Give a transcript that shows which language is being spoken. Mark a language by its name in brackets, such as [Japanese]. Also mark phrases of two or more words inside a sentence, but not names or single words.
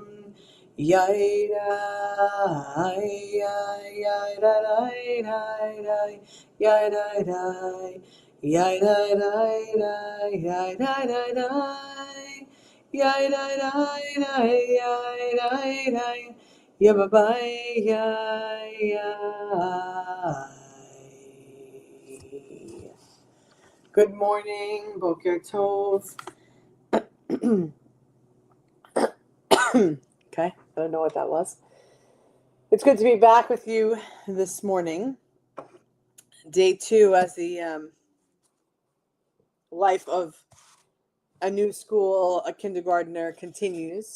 [English] Yai dai. Yai dai dai dai dai. Yai dai dai. Yai dai dai dai, yai dai dai dai, yai dai dai dai, yai dai dai, ya ba bye, yai yai. Good morning, [Hebrew] בוקר טוב. [English] Okay, I don't know what that was. It's good to be back with you this morning. Day 2 as the life of a new school, a kindergartner continues.